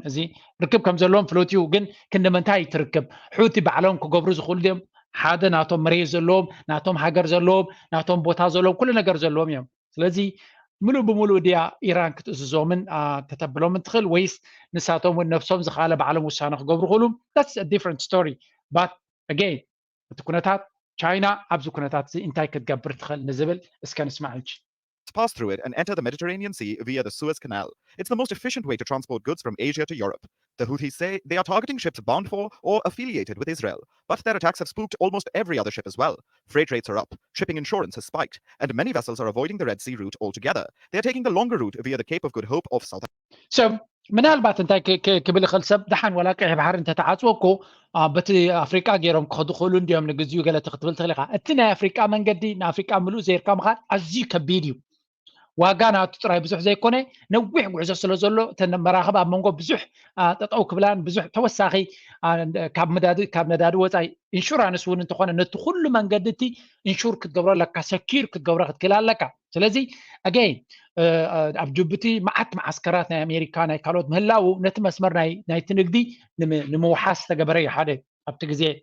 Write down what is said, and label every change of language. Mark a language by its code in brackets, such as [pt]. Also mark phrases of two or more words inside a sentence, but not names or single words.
[ti] እዚ ርክብ ከም ዘለዎም ፍሎትዩ ግን ክንደምንታይ ትርክብ ሑቲ ባዕሎም ክገብሩ ዝኽእሉ ድዮም ሓደ ናቶም መሬት ዘለዎም ናቶም ሃገር ዘለዎም ናቶም ቦታ ዘለዎም ኩሉ ነገር ዘለዎም እዮም ስለዚ ምሉእ ብምሉእ ድያ ኢራን ክትእስዞምን ተተብሎምን ትኽእል ወይስ ንሳቶም እውን ነፍሶም ዝኻለ ባዕሎም ውሳነ ክገብሩ ክእሉ [en] that's a different story but again [ti] እቲ ኩነታት ቻይና ኣብዚ ኩነታት እዚ እንታይ ክትገብር ትኽእል ንዝብል እስከ ንስማዕ እንጂ [en] pass through it and enter the Mediterranean Sea via the Suez Canal. It's the most efficient way to transport goods from Asia to Europe. The Houthis say they are targeting ships bound for or affiliated with Israel, but their attacks have spooked almost every other ship as well. Freight rates are up, shipping insurance has spiked, and many vessels are avoiding the Red Sea route altogether. They are taking the longer route via the Cape of Good Hope of South Africa. So, [ti] ምናልባት እንታይ ክብል ይኽእል ሰብ ድሓን ወላ ቀይሕ ባሕሪ እንተተዓፅወኮ በቲ ኣፍሪቃ ገይሮም ክኸዱ ክእሉ እንዲኦም ንግዚኡ ገለ ክትብል ትኽእል ኢኻ እቲ ናይ ኣፍሪቃ መንገዲ ንኣፍሪቃ ምሉእ ዘይርካ ምኻድ ኣዝዩ ከቢድ እዩ ዋጋ ናቱ ጥራይ ብዙሕ ዘይኮነ ነዊሕ ጉዕዞ ስለ ዘሎ እተን መራኸብ ኣብ መንጎ ብዙሕ ጠጠው ክብላን ብዙሕ ተወሳኺ ካብ ነዳዲ ወፃኢ ኢንሹራንስ እውን እንተኾነ ነቲ ኩሉ መንገዲ እቲ ኢንሹር ክትገብሮ ኣለካ ሰኪር ክትገብሮ ክትክእል ኣለካ ስለዚ ኣገይን ኣብ ጅቡቲ መዓት ማዓስከራት ናይ ኣሜሪካ ናይ ካልኦት ምህላው ነቲ መስመር ናይቲ ንግዲ ንምውሓስ ተገበረ እዩ ሓደ ኣብቲ ግዜ